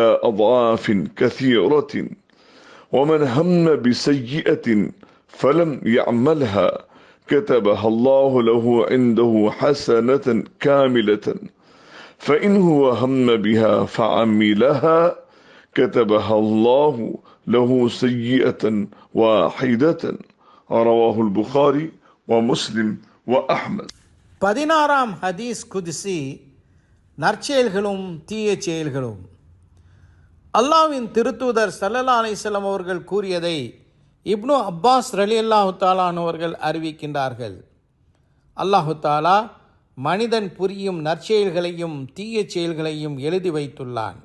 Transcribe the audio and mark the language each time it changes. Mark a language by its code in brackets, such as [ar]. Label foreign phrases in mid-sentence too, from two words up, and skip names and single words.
[ar] أضعاف كثيرة ومن هم بسيئة فلم يعملها كتبها الله له عنده حسنة كاملة فإن هو هم بها فعملها كتبها الله له سيئة واحدة رواه البخاري ومسلم وأحمد. [ta] 16ஆம் [ar] حديث قدسي, [ta] நற்செயல்களும் தீய செயல்களும். அல்லாஹ்வின் திருத்தூதர் [ar] صلى الله عليه وسلم [ta] அவர்கள் கூறியதை இப்னு அப்பாஸ் [ar] رضي الله تعالى [ta] அவர்கள் அறிவிக்கின்றார்கள். [ar] الله تعالى [ta] மனிதன் புரியும் நற்செயல்களையும் தீய செயல்களையும் எழுதி வைத்துள்ளான்.